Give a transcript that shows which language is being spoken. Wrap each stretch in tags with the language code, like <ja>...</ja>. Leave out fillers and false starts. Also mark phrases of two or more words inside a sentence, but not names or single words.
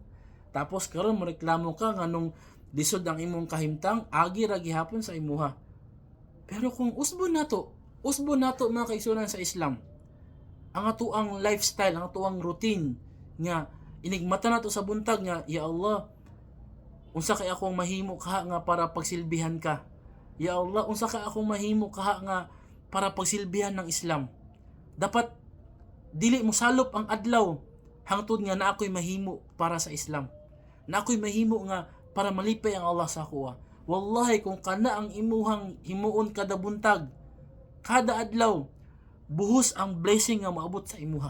<ceb>Tapos karon mo reklamo ka nganong disod ang imong kahimtang, agi ra gihapon sa imuha. Pero kung usbon nato mga kaigsunan sa Islam, ang atuang lifestyle, ang atuang routine nga inigmata nato sa buntag nga, ya Allah, unsa kay akong mahimo kaha nga para pagsilbihan ka. Ya Allah, unsa kay akong mahimo kaha nga para pagsilbihan ng Islam. Dapat dili mo salop ang adlaw hangtod nga na ako'y mahimo para sa Islam. Na ako'y mahimo nga para malipay ang Allah sa kuha. Wallahi kung kana ang imuhang himuon kada buntag, kada adlaw, buhos ang blessing nga maabot sa imuha.</ceb>